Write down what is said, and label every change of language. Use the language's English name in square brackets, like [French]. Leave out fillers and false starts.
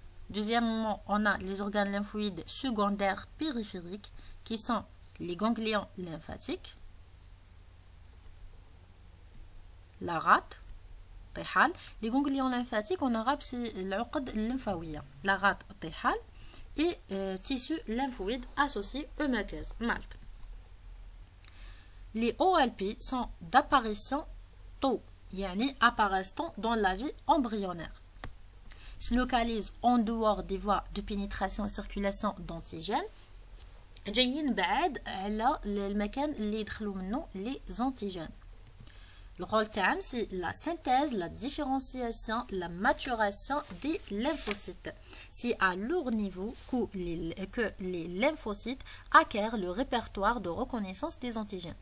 [French] Deuxièmement, on a les organes lymphoïdes secondaires périphériques, qui sont les ganglions lymphatiques, la rate, les ganglions lymphatiques en arabe c'est l'uqad lymphawiya, la rate, et tissus lymphoïdes associés aux muqueuses, Malte. Les OLP sont d'apparition tôt, yani apparaissent dans la vie embryonnaire. Se localisent en dehors des voies de pénétration et circulation d'antigènes. [Arabic] جايين بعاد على المكان اللي يدخلوا منه [French] les antigènes. Le rôle تاعهم c'est la synthèse, la différenciation, la maturation des lymphocytes. C'est à leur niveau que les lymphocytes acquièrent le répertoire de reconnaissance des antigènes.